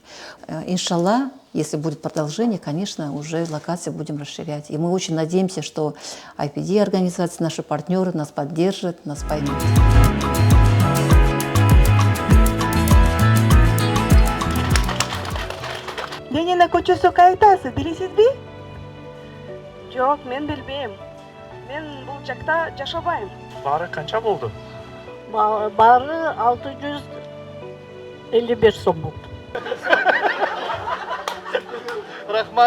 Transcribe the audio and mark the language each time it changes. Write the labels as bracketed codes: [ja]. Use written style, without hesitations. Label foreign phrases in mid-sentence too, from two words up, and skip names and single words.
[ru] Иншаллах, если будет продолжение, конечно, уже локации будем расширять. И мы очень надеемся, что IPD организации, наши партнеры нас поддержат, нас поймут. [ky] Ленина көчөсү кайтасы, билесизби? Жок, мен билбейм. Мен бул жакта жашабайм. Баары канча болду? Баары 655 сом болду. Рахмат.